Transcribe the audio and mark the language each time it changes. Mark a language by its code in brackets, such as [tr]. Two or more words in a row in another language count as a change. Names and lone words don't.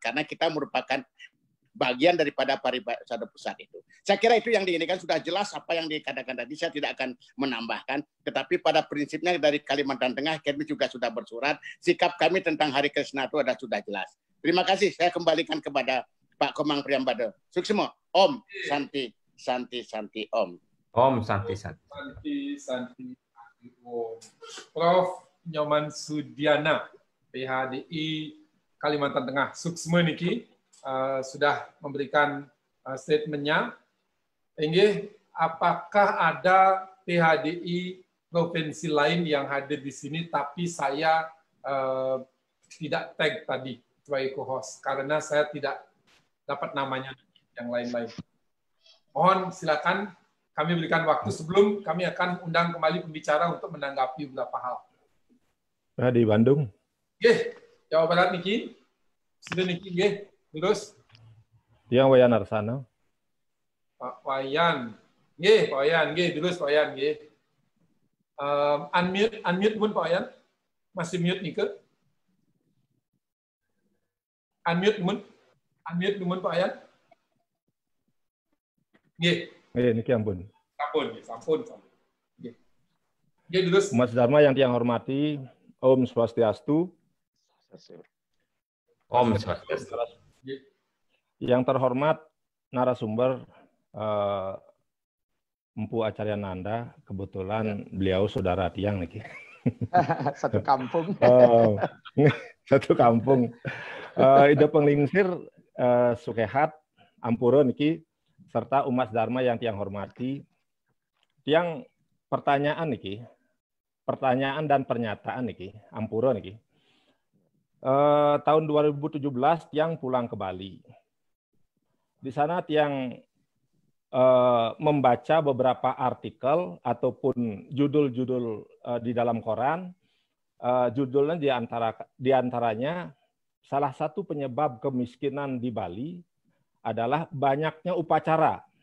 [id] Karena kita merupakan bagian daripada Parisada Pusat itu. Saya kira itu yang diinginkan sudah jelas apa yang dikatakan tadi. Saya tidak akan menambahkan. Tetapi pada prinsipnya dari Kalimantan Tengah, kami juga sudah bersurat. Sikap kami tentang Hare Krishna itu sudah jelas. Terima kasih. Saya kembalikan kepada Pak Komang Priyambada. Suksma. [sa] Om Santi Santi Santi Om. Om Santi Santi. Santi Santi Om. Prof. [id] Nyoman Sudiana, PHDI Kalimantan Tengah. Suksma niki sudah memberikan statementnya. Inggih, apakah ada PHDI provinsi lain yang hadir di sini tapi saya tidak tag tadi sebagai co-host karena saya tidak dapat namanya yang lain-lain. Mohon silakan kami berikan waktu sebelum kami akan undang kembali pembicara untuk menanggapi beberapa hal. Di Bandung. Jawa Barat niki. Sudah niki nggih. Terus Tiang Wayan Arsana. Pak Wayan. Nggih, Pak Wayan nggih, terus Pak Wayan nggih. Unmute pun Pak Wayan. Masih mute nih ke? Unmute pun Pak Wayan. Nggih. [ban] Niki ampun. Sampun. Nggih. Nggih, terus. [id] Mas Dharma yang tiang hormati, [sa] Om Swastiastu. Om Swastiastu. [id] Yang terhormat narasumber Empu Acarya Nanda, kebetulan beliau saudara tiang niki. Satu kampung. Satu kampung. [ban] Ida Penglingsir Sukehat Ampura niki [id] serta Umas Dharma yang tiang hormati. Tiang pertanyaan niki. Pertanyaan dan pernyataan niki, Ampura niki. Tahun 2017 tiang pulang ke Bali. Di sana tiang membaca beberapa artikel ataupun judul-judul di dalam koran. Judulnya di antaranya salah satu penyebab kemiskinan di Bali adalah banyaknya upacara.